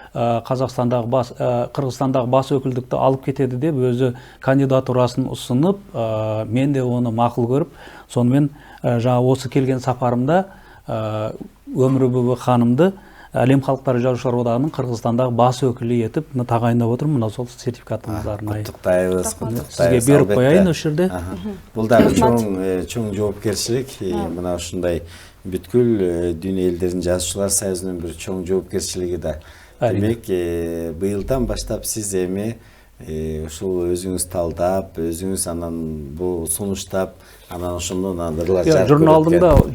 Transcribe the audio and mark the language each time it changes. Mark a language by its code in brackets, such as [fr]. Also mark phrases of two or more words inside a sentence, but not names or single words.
[kk] Қырғызстандағы бас өкілдікті алып кетеді деп өзі кандидатурасын ұсынып, мен де оны мақұл көріп, сонымен жаңа осы келген сапарымда Өмүрбай ханымды Әлем халықтары жазушылар одағының Қырғызстандағы бас өкілі етіп тағайындап отырмын. Мына сол сертификатыңыздарын құттықтаймыз. Сізге беріп қояйын осы жерде. [ky] Бұл да чоң жоопкерчилик. Мына ушундай бүткүл дүйнө элдеринин жазуучулар союзунун бир чоң жоопкерчилиги да. Демек, быйылдан баштап сиз эми ушул өзүңүз талдап, өзүңүз анан бул сунуштап, анан ошондон ырлар жарык көрөт.